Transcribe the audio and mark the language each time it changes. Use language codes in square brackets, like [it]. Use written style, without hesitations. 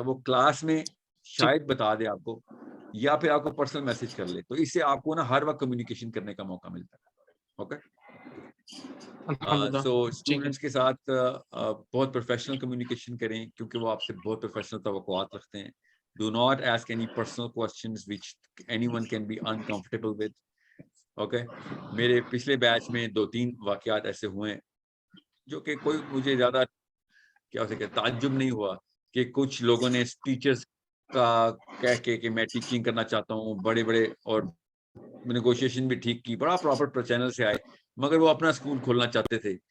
[ur] وہ کلاس میں شاید بتا دے آپ کو, یا پھر آپ کو پرسنل میسج کر لے, تو اس سے آپ کو نا ہر وقت کمیونیکیشن کرنے کا موقع ملتا ہے. اوکے, سو اسٹوڈنٹس کے ساتھ بہت پروفیشنل کمیونیکیشن کریں, کیونکہ وہ آپ سے بہت پروفیشنل توقعات رکھتے ہیں. [en] Do not ask any personal questions which anyone can be uncomfortable with. [ur] Okay, میرے پچھلے بیچ میں 2-3 واقعات ایسے ہوئے ہیں جو کہ کوئی مجھے زیادہ کیا ہو سکے تعجب نہیں ہوا, کہ کچھ لوگوں نے ٹیچرز کا کہہ کے کہ میں ٹیچنگ کرنا چاہتا ہوں, بڑے اور نیگوشیشن بھی ٹھیک کی, بڑا پراپر چینل سے آئے, مگر وہ اپنا اسکول کھولنا چاہتے تھے.